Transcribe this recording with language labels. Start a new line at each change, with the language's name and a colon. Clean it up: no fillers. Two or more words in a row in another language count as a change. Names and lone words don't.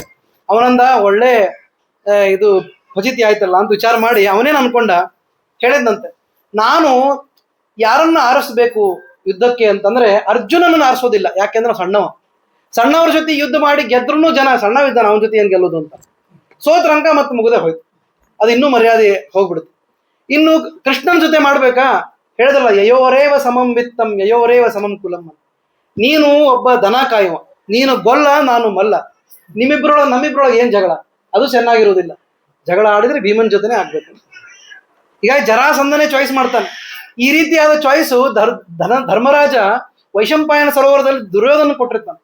Kannada: ಅವನಂದ, ಒಳ್ಳೆ ಇದು ಫಜಿತಿ ಆಯ್ತಲ್ಲ ಅಂತ ವಿಚಾರ ಮಾಡಿ ಅವನೇನು ಅನ್ಕೊಂಡ, ಹೇಳಿದ್ನಂತೆ, ನಾನು ಯಾರನ್ನ ಆರಿಸ್ಬೇಕು ಯುದ್ಧಕ್ಕೆ ಅಂತಂದ್ರೆ ಅರ್ಜುನನನ್ನು ಆರಿಸೋದಿಲ್ಲ. ಯಾಕೆಂದ್ರೆ ಸಣ್ಣವ್ರ ಜೊತೆ ಯುದ್ಧ ಮಾಡಿ ಗೆದ್ರೂ ಜನ ಸಣ್ಣವಿದ್ದಾನ, ಅವನ ಜೊತೆ ಏನ್ ಗೆಲ್ಲೋದು ಅಂತ. ಸೋತ್ರಂಕ ಮತ್ತೆ ಮುಗದೆ ಹೋಯ್ತು. ಅದು ಇನ್ನೂ ಮರ್ಯಾದೆ ಹೋಗ್ಬಿಡುತ್ತೆ. ಇನ್ನು ಕೃಷ್ಣನ ಜೊತೆ ಮಾಡ್ಬೇಕಾ? ಹೇಳಿದಲ್ಲ,
Sanskrit: ಯಯೋರೇವ ಸಮಂ ವಿತ್ತಂ ಯಯೋರೇವ ಸಮಂ ಕುಲಂ.
Kannada: ನೀನು ಒಬ್ಬ ದನ ಕಾಯುವ, ನೀನು ಗೊಲ್ಲ, ನಾನು ಮಲ್ಲ. ನಮ್ಮಿಬ್ರೊಳಗೆ ಏನ್ ಜಗಳ? ಅದು ಚೆನ್ನಾಗಿರುವುದಿಲ್ಲ. ಜಗಳ ಆಡಿದ್ರೆ ಭೀಮನ್ ಜೊತೆನೆ ಆಗ್ಬೇಕು. ಹೀಗಾಗಿ ಜರಾಸಂಧನೇ ಚಾಯ್ಸ್ ಮಾಡ್ತಾನೆ. ಈ ರೀತಿಯಾದ ಚಾಯ್ಸು ಧರ್ಮರಾಜ ವೈಶಂಪಾಯನ ಸರೋವರದಲ್ಲಿ ದುರ್ಯೋಧನ ಕೊಟ್ಟಿರ್ತಾನೆ.